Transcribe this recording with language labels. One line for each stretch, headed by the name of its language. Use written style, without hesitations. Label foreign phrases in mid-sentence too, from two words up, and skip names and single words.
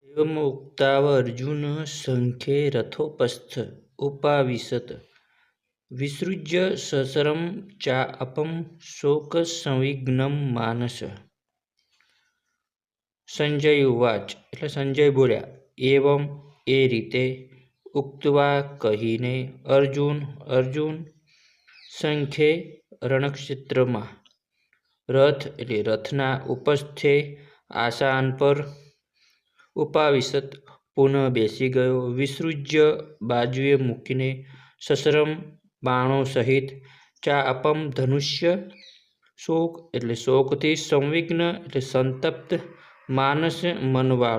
Sanskrit: एवमुक्तावर्जुन सङ्ख्ये रथोपस्थ उपाविशत् विसृज्य सशरं चापं शोकसंविघ्नं मानस।
Gujarati: સંજય ઉવાચ એટલે સંજય બોલ્યા એવમ એ રીતે ઉક્તવા કહીને અર્જુન સંખ્યે રણક્ષેત્રમાં રથ એટલે રથના ઉપસ્થે આસાન પર ઉપાવિશત પુનઃ બેસી ગયો વિસૃજ્ય બાજુએ મૂકીને સસરમ બાણો સહિત ચાઅપમ ધનુષ્ય શોક એટલે શોકથી સંવિઘ્ન એટલે સંતપ્ત માનસ મનવાળો।